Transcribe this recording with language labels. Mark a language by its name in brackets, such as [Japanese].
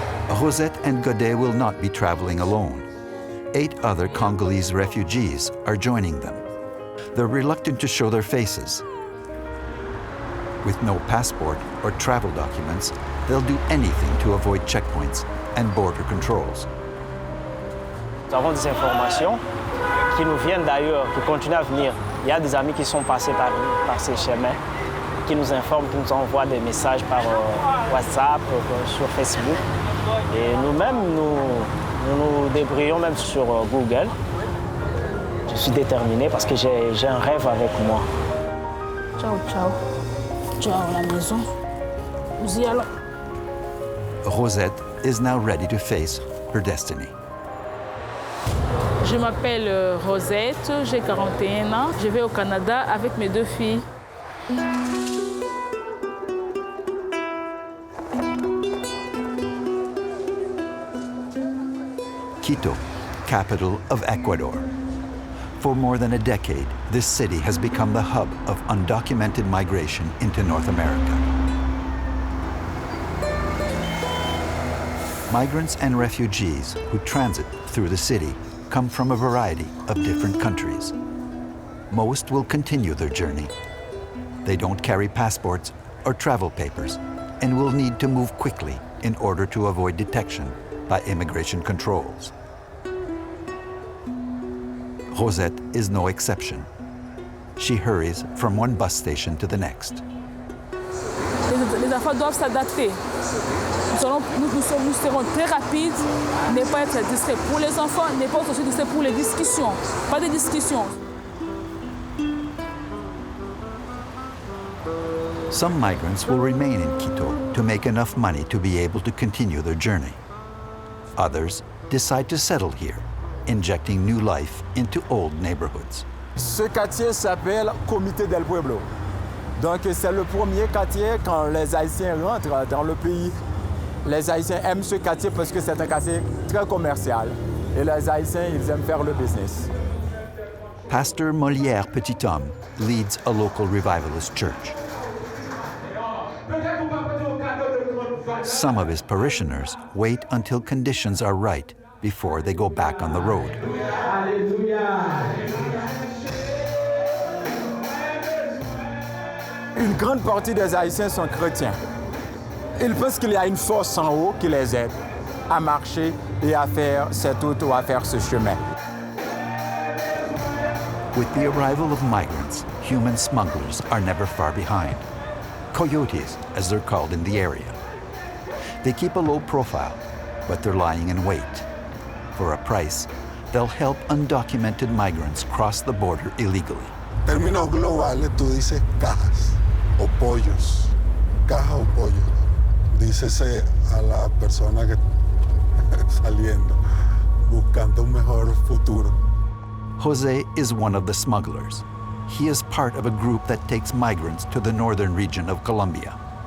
[English] Rosette and Godet will not be traveling alone. 8 other Congolese refugees are joining them. They're reluctant to show their faces. With no passport or travel documents, they'll do anything to avoid checkpoints and border controls. [French] Nous avons des informations qui nous viennent d'ailleurs, qui continuent à venir. Il y a des amis qui sont passés par ces chemins, qui nous informent, qui nous envoient des messages par WhatsApp, sur Facebook. Et nous-mêmes, nous débrouillons même sur Google. Je suis déterminé parce que j'ai un rêve avec moi. Ciao, ciao. Ciao à la maison. Nous y allons. [English] Rosette is now ready to face her destiny. [French] Je m'appelle Rosette, j'ai 41 ans. Je vais au Canada avec mes 2 filles. [English] Quito, capital of Ecuador. For more than a decade, this city has become the hub of undocumented migration into North America. Migrants and refugees who transit through the city come from a variety of different countries. Most will continue their journey. They don't carry passports or travel papers and will need to move quickly in order to avoid detection by immigration controls. Rosette is no exception. She hurries from one bus station to the next. [French] Les enfants doivent s'adapter. Nous serons très rapides, ne pas être distrait pour les enfants, ne pas être aussi distrait pour les discussions. Pas de discussions. [English] Some migrants will remain in Quito to make enough money to be able to continue their journey. Others decide to settle here, injecting new life into old neighborhoods. [French] Ce quartier s'appelle Comité del Pueblo. Donc c'est le premier quartier quand les Haïtiens rentrent dans le pays. Les Haïtiens aiment ce quartier parce que c'est un quartier très commercial. Et les Haïtiens, ils aiment faire le business. [English] Pastor Molière Petit-Homme leads a local revivalist church. Some of his parishioners wait until conditions are right before they go back on the road. [French] Une grande partie des Haïtiens sont chrétiens. Ils pensent qu'il y a une force en haut qui les aide à marcher et à faire cette route ou à faire ce chemin. [English] With the arrival of migrants, human smugglers are never far behind. Coyotes, as they're called in the area. They keep a low profile, but they're lying in wait. For a price, they'll help undocumented migrants cross the border illegally. [Spanish] Términos globales, tú dices cajas o pollos. Caja o pollo. Dícese a la persona que saliendo, buscando un mejor futuro. [English] Jose is one of the smugglers. He is part of a group that takes migrants to the northern region of Colombia.